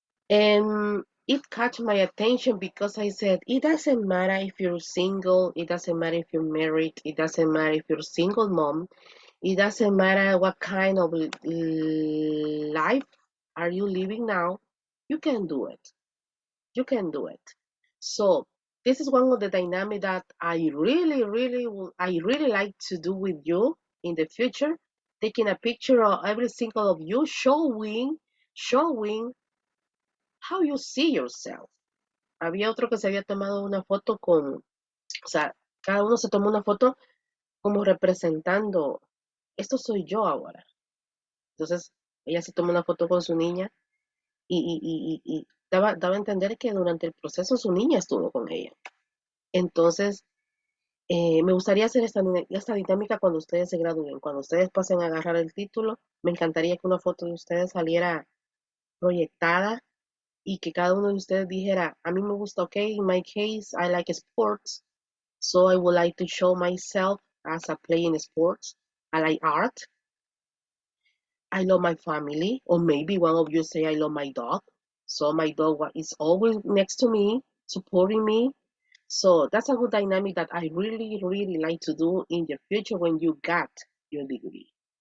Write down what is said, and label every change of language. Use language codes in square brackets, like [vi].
[en] And it caught my attention because I said, it doesn't matter if you're single, it doesn't matter if you're married, it doesn't matter if you're a single mom, it doesn't matter what kind of life are you living now, you can do it. You can do it. So this is one of the dynamics that I really like to do with you in the future, taking a picture of every single of you, showing how you see yourself. [es] Había otro que se había tomado una foto o sea, cada uno se tomó una foto como representando, esto soy yo ahora. Entonces, ella se tomó una foto con su niña y daba a entender que durante el proceso su niña estuvo con ella. Entonces, me gustaría hacer esta dinámica cuando ustedes se gradúen, cuando ustedes pasen a agarrar el título, me encantaría que una foto de ustedes saliera proyectada y que cada uno de ustedes dijera, a mí me gusta, [en] okay, in my case, I like sports, so I would like to show myself as a playing sports. I like art. I love my family, or maybe one of you say I love my dog. So my dog is always next to me, supporting me. So that's a good dynamic that I really, really like to do in the future when you got your degree.